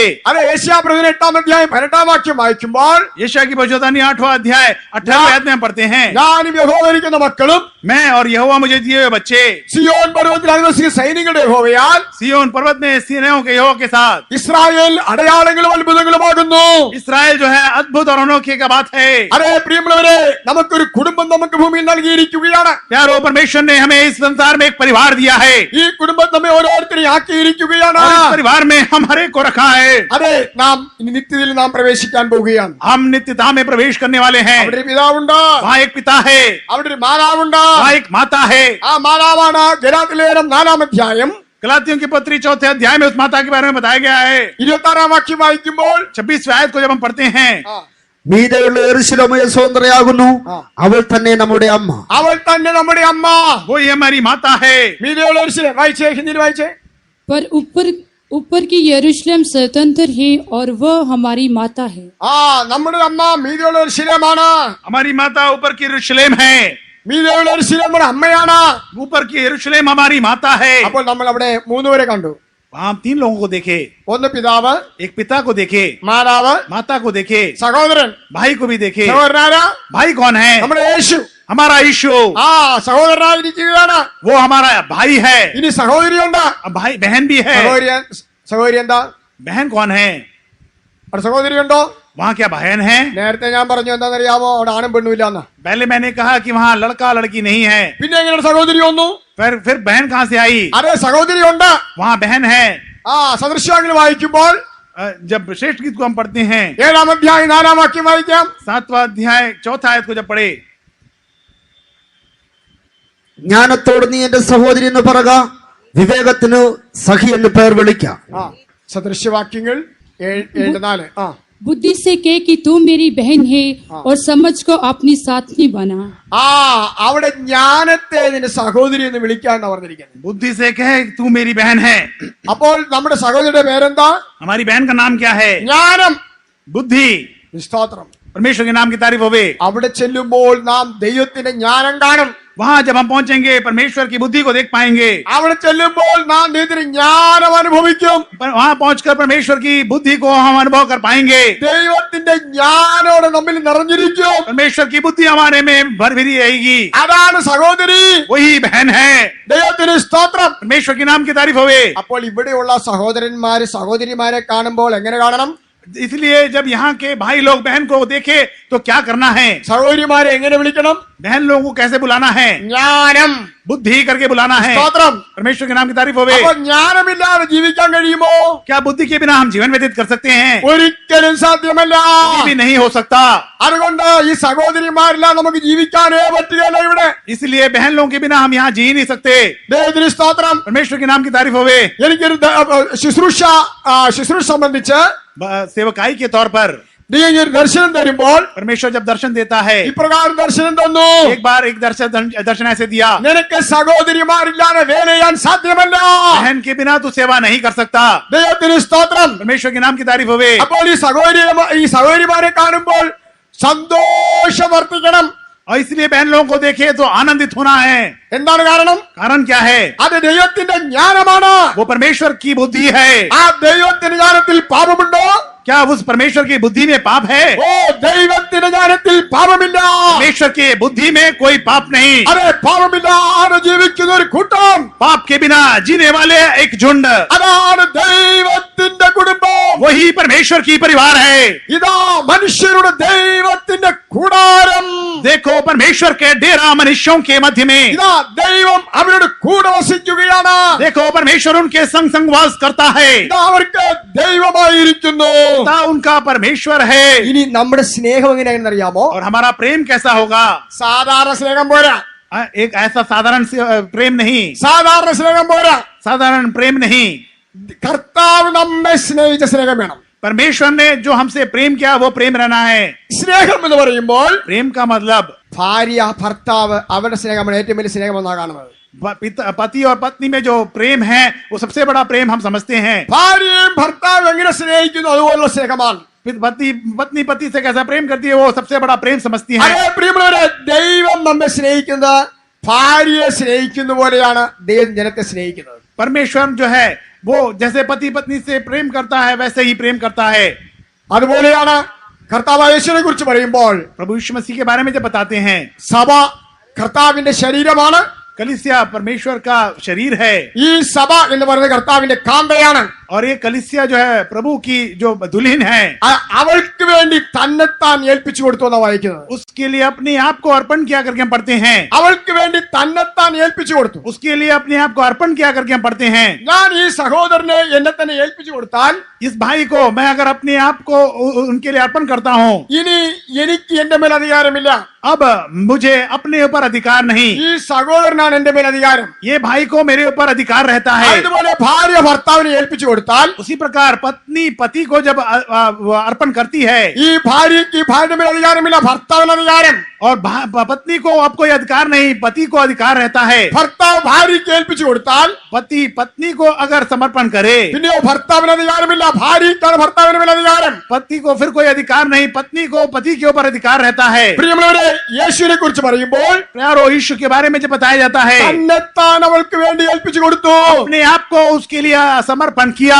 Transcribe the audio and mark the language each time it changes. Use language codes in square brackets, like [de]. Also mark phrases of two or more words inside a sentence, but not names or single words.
[ml] അതെ, യെശയ്യാ 8-ാം അധ്യായം 18-ാം വാക്യം വായിക്കുമ്പോൾ [hi] यशायाह की भविष्यवाणी 8वां अध्याय 18वें आयत में हम पढ़ते हैं, [ml] ഞാനും യഹോവ എനിക്കുന്ന മക്കളും [hi] मैं और यहोवा मुझे दिए हुए बच्चे [ml] സിയോൻ പർവ്വതത്തിൽ അധിവസിക്കുന്ന സൈനികരുടെ യഹോവയാൽ [hi] सिय्योन पर्वत में सेनाओं के यहोवा के साथ. [ml] ഇസ്രായേൽ അടയാളങ്ങളും അത്ഭുതങ്ങളുമാകുന്നു. [hi] इस्राएल जो है अद्भुत और अनोखे का बात है. [ml] അതെ പ്രിയമുള്ളവരെ, നമുക്കൊരു കുടുംബം നമുക്ക് ഭൂമിയിൽ നൽകിയിരിക്കുകയാണ്. [hi] प्यारो, परमेश्वर ने हमें इस संसार में एक परिवार दिया है. [ml] ഈ കുടുംബം നമ്മെ ഓരോരുത്തരെയും ആക്കിയിരിക്കുകയാണ്. [hi] और इस परिवार में हम हर एक को रखा है. [ml] അതെ, നാം ഇനി നിത്യതയിൽ നാം പ്രവേശിക്കാൻ പോവുകയാണ്. [hi] हम नित्यता में प्रवेश करने वाले हैं. [ml] അവിടെ ഒരു പിതാവുണ്ട്, [hi] वहाँ एक पिता है, [ml] അവിടെ ഒരു മാതാവുണ്ട്. [hi] वहाँ एक माता है. [ml] ആ മാതാവാണ് ഗലാത്യലേഖനം 4-ാം അധ്യായം [hi] गलातियों की पत्री 4थे अध्याय में उस माता के बारे में बताया गया है. [ml] 26-ാം വാക്യം വായിക്കുമ്പോൾ [hi] 26वें आयत को जब हम पढ़ते हैं, [ml] മീതെയുള്ള യെരൂശലേമേ സ്വതന്ത്രയാകുന്നു, അവൾ തന്നെ നമ്മുടെ അമ്മ. അവൾ തന്നെ നമ്മുടെ അമ്മ. [hi] वो ही हमारी माता है. [ml] മീതെയുള്ള യെരൂശലേം വായിച്ചേ, ഹിന്ദിയിൽ വായിച്ചേ. [hi] पर ऊपर की यरूशलेम स्वतंत्र है और वह हमारी माता है. [ml] നമ്മുടെ അമ്മ മീതെയുള്ള യെരൂശലേമാണ്. [hi] हमारी माता ऊपर की यरूशलेम है. [ml] മീതെയുള്ള യെരൂശലേം നമ്മുടെ അമ്മയാണ്. [hi] ऊपर की यरूशलेम हमारी माता है. [ml] അപ്പോൾ നമ്മൾ അവിടെ 3 പേരെ കണ്ടു. [hi] वहाँ हम 3 लोगों को देखे. [ml] ഒന്ന് പിതാവ്, [hi] एक पिता को देखे, [ml] മാതാവ്, [hi] माता को देखे, [ml] സഹോദരൻ. [hi] भाई को भी देखे. [ml] സഹോദരനാരാ? [hi] भाई कौन है? [ml] നമ്മുടെ യേശു. [hi] हमारा यीशु. [ml] സഹോദരനായിരിക്കുകയാണ്. [hi] वो हमारा भाई है. [ml] ഇനി സഹോദരിയുണ്ട്. [hi] भाई बहन भी है. [ml] സഹോദരി എന്താ? [hi] बहन कौन है? [ml] അവിടെ സഹോദരിയുണ്ടോ? [hi] वहाँ क्या बहन है? [ml] നേരത്തെ ഞാൻ പറഞ്ഞു എന്താണെന്നറിയാമോ? അവിടെ ആണും പെണ്ണും ഇല്ലാന്ന്. [hi] पहले मैंने कहा कि वहाँ लड़का लड़की नहीं है. [ml] പിന്നെ എങ്ങനെ സഹോദരി വന്നു? [hi] फिर बहन कहाँ से आई? [ml] അതെ, സഹോദരി ഉണ്ട്. [hi] वहाँ बहन है. [ml] സദൃശ്യങ്ങൾ വായിക്കുമ്പോൾ [hi] जब श्रेष्ठ गीत को हम पढ़ते हैं, [ml] 7-ാം അധ്യായം 4-ാം വാക്യം വായിക്കാം. [hi] 7वां अध्याय 4था आयत को जब पढ़े, [ml] ജ്ഞാനത്തോട് നീ എന്റെ സഹോദരി എന്ന് പറക, വിവേകത്തിന് സഖി എന്ന് പേർ വിളിക്കാം. സദൃശ്യവാക്യങ്ങൾ 7-4. [hi] बुद्धि से कह कि तू मेरी बहन है और समझ को अपनी साथी बना. [ml] അവിടെ ജ്ഞാനത്തെ നിന്റെ സഹോദരി എന്ന് വിളിക്കാന്ന് പറഞ്ഞിരിക്കുന്നത്. [hi] बुद्धि से कहे तू मेरी बहन है. [ml] അപ്പോൾ നമ്മുടെ സഹോദരിയുടെ പേരെന്താ? [hi] हमारी बहन का नाम क्या है? [ml] ജ്ഞാനം. [hi] बुद्धि. [ml] സ്തോത്രം. [hi] परमेश्वर के नाम की तारीफ होवे. [ml] അവിടെ ചെല്ലുമ്പോൾ നാം ദൈവത്തിന്റെ ജ്ഞാനം കാണും. [hi] वहाँ जब हम पहुंचेंगे परमेश्वर की बुद्धि को देख पाएंगे. [ml] അവിടെ ചെല്ലുമ്പോൾ നാം ദൈവത്തിന്റെ ജ്ഞാനം അനുഭവിക്കും. [hi] वहाँ पहुंचकर परमेश्वर की बुद्धि को हम अनुभव कर पाएंगे. [ml] ദൈവത്തിന്റെ ജ്ഞാനോടെ നമ്മിൽ നിറഞ്ഞിരിക്കും. [hi] परमेश्वर की बुद्धि हमारे में भर भरी रहेगी. [ml] അതാണ് സഹോദരി. [hi] वही बहन है. [ml] ദൈവത്തിന് സ്തോത്രം. [hi] परमेश्वर के नाम की तारीफ होवे. [ml] അപ്പോൾ ഇവിടെയുള്ള സഹോദരന്മാര് സഹോദരിമാരെ കാണുമ്പോൾ എങ്ങനെ കാണണം? [hi] इसलिए जब यहाँ के भाई लोग बहन को देखे तो क्या करना है, [ml] സഹോദരിമാരെ എങ്ങനെ വിളിക്കണം? [hi] बहन लोगों को कैसे बुलाना है, [ml] ജ്ഞാനം. [hi] बुद्धि करके बुलाना है। [ml] സ്തോത്രം. [hi] परमेश्वर के नाम की तारीफ होवे। [ml] അപ്പൊ ജ്ഞാനമില്ലാതെ ജീവിക്കാൻ കഴിയുമോ? [hi] क्या बुद्धि के बिना हम जीवन व्यतीत कर सकते हैं? [ml] ഒരിക്കലും സാധ്യമല്ല. [hi] ये भी नहीं हो सकता। [ml] അതുകൊണ്ട് ഈ സഹോദരിമാരെല്ലാം നമുക്ക് ജീവിക്കാനേ പറ്റുകയില്ല ഇവിടെ. [hi] इसलिए बहन लोगों के बिना हम यहाँ जी नहीं सकते। [ml] ദൈവത്തിന് സ്തോത്രം. [hi] परमेश्वर के नाम की तारीफ होवे। [ml] എനിക്കൊരു ശുശ്രൂഷ സംബന്ധിച്ച് [hi] सेवकाई के तौर पर [ml] ദൈവം ഒരു ദർശനം തരുമ്പോൾ [hi] परमेश्वर जब दर्शन देता है, [ml] ഇപ്രകാരം ദർശനം തന്നു. [hi] एक बार एक दर्शन ऐसे दिया, [ml] നിനക്ക് സഹോദരിമാരില്ലാതെ വേല ചെയ്യാൻ സാധ്യമല്ല. [hi] बहन के बिना तू सेवा नहीं कर सकता। [ml] ദൈവത്തിന് സ്തോത്രം. [hi] परमेश्वर के नाम की तारीफ होवे। [ml] അപ്പോൾ ഈ സഹോദരിമാരെ കാണുമ്പോൾ സന്തോഷം വർദ്ധിക്കണം. [hi] और इसलिए बहन लोगों को देखे तो आनंदित होना है। [ml] എന്താണ് കാരണം? [hi] कारण क्या है? [ml] അത് ദൈവത്തിന്റെ ജ്ഞാനമാണ്. [hi] वो परमेश्वर की बुद्धि है। [ml] ആ ദൈവത്തിന്റെ ജ്ഞാനത്തിൽ പാപമുണ്ടോ? [hi] क्या उस परमेश्वर की बुद्धि में पाप है? [ml] ഓ ദൈവത്തിന്റെ ജ്ഞാനത്തിൽ പാപമില്ല. [hi] परमेश्वर की बुद्धि में कोई पाप नहीं। [ml] അതെ, പാപമില്ലാതെ ജീവിക്കുന്ന ഒരു കൂട്ടം, [hi] पाप के बिना जीने वाले एक झुंड, [ml] അതാണ് ദൈവത്തിന്റെ കുടുംബം. [hi] वही परमेश्वर की परिवार है। [ml] ഇതാ മനുഷ്യരുടെ ദൈവത്തിന്റെ കൂടാരം. [hi] देखो परमेश्वर के डेरा मनुष्यों के मध्य में। [ml] ഇതാ ദൈവം അവരുടെ കൂടെ വസിക്കുകയാണ്. [hi] देखो परमेश्वर उनके संग संग वास करता है। [ml] ഇതാ അവർക്ക് ദൈവമായിരിക്കുന്നു. [hi] पिता उनका परमेश्वर है। [ml] ഇനി നമ്മുടെ സ്നേഹം എങ്ങനെയാണെന്ന് അറിയാമോ? [hi] और हमारा प्रेम कैसा होगा? [ml] സാധാരണ സ്നേഹം പോരാ. [hi] एक ऐसा साधारण प्रेम नहीं, [ml] സാധാരണ സ്നേഹം പോരാ. [hi] साधारण प्रेम नहीं। [ml] കർത്താവ് നമ്മെ സ്നേഹിച്ച സ്നേഹം വേണം. [hi] परमेश्वर ने जो हमसे प्रेम किया वो प्रेम रहना है। [ml] സ്നേഹം എന്ന് പറയുമ്പോൾ [hi] प्रेम का मतलब [ml] ഭാര്യ ഭർത്താവ് അവരുടെ സ്നേഹമാണ് ഏറ്റവും വലിയ സ്നേഹമെന്നാണ് കാണുന്നത്. [hi] पति और पत्नी में जो प्रेम है वो सबसे बड़ा प्रेम हम समझते हैं। [ml] ഭാര്യയും ഭർത്താവ് എങ്ങനെ സ്നേഹിക്കുന്നു അതുപോലുള്ള സ്നേഹമാണ്. [hi] पत्नी पति से कैसा प्रेम करती है वो सबसे बड़ा प्रेम समझती है। [ml] അതേ പ്രിയമുള്ളവരെ, ദൈവം നമ്മെ സ്നേഹിക്കുന്നത് ഭാര്യയെ സ്നേഹിക്കുന്ന പോലെയാണ് ദൈവം ജനത്തെ സ്നേഹിക്കുന്നത്. [hi] परमेश्वर जो है वो जैसे पति पत्नी से प्रेम करता है वैसे ही प्रेम करता है। [ml] അതുപോലെയാണ് കർത്താവ് യേശുവിനെ കുറിച്ച് പറയുമ്പോൾ [hi] प्रभु यीशु मसीह के बारे में जब बताते हैं, [ml] സഭ കർത്താവിന്റെ ശരീരമാണ്. [hi] कलीसिया परमेश्वर का शरीर है। [ml] ഈ സഭ എന്ന് പറയുന്നത് കർത്താവിന്റെ കാന്തയാണ്. [hi] और ये कलीसिया जो है प्रभु की जो दुल्हन है, [ml] അവൾക്ക് വേണ്ടി തന്നെത്താൻ ഏൽപ്പിച്ചു കൊടുത്തു എന്നാണ് വായിക്കുന്നത്. [hi] उसके लिए अपने आप को अर्पण किया करके हम पढ़ते हैं। [ml] അവൾക്ക് വേണ്ടി തന്നെത്താൻ ഏൽപ്പിച്ചു കൊടുത്തു. [hi] उसके लिए अपने आप को अर्पण किया करके हम पढ़ते हैं। [ml] ഞാൻ ഈ സഹോദരനെ എന്നെ തന്നെ ഏൽപ്പിച്ചു കൊടുത്താൽ [hi] इस भाई को मैं अगर अपने आप को उनके लिए अर्पण करता हूँ, [ml] ഇനി എനിക്ക് എന്റെ മേൽ അധികാരമില്ല. [hi] अब मुझे अपने ऊपर अधिकार नहीं, [ml] ഈ സഹോദരനാണ് എന്റെ മേൽ അധികാരം. [hi] ये भाई को मेरे ऊपर अधिकार रहता है। [ml] അതുപോലെ ഭാര്യ ഭർത്താവിനെ ഏൽപ്പിച്ചു കൊടുത്താൽ [hi] उसी प्रकार पत्नी पति को जब अर्पण करती है, [ml] ഈ ഭാര്യയ്ക്ക് ഭാര്യയുടെ മേൽ അധികാരമില്ല, ഭർത്താവിന് അധികാരം. [hi] और पत्नी को अब कोई अधिकार नहीं, पति को अधिकार रहता है। [ml] ഭർത്താവ് ഭാര്യയ്ക്ക് ഏൽപ്പിച്ചു കൊടുത്താൽ [hi] पति पत्नी को अगर समर्पण करे, [ml] പിന്നെയോ ഭർത്താവിന് അധികാരമില്ല, ഭാര്യയ്ക്കാണ് ഭർത്താവിന് മേൽ അധികാരം. [hi] पति को फिर कोई अधिकार नहीं, पत्नी को पति के ऊपर अधिकार रहता है। [ml] പ്രിയമുള്ളവരെ, യേശുവിനെ കുറിച്ച് പറയുമ്പോൾ [hi] प्यारो यीशु के बारे में जब बताया जाता है, [ml] തന്നെത്താൻ അവൾക്ക് വേണ്ടി ഏൽപ്പിച്ചു കൊടുത്തു. [hi] अपने आप को उसके लिए समर्पण किया,